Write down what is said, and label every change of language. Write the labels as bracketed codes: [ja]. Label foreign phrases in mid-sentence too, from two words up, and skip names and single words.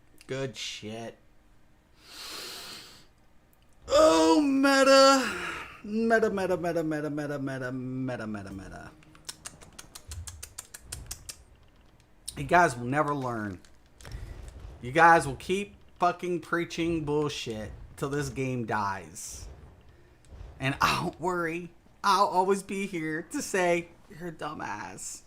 [en] good shit. Oh, meta. Meta, meta, meta, meta, meta, meta, meta, meta, meta. You guys will never learn. You guys will keep fucking preaching bullshit till this game dies. And don't worry, I'll always be here to say, you're a dumbass.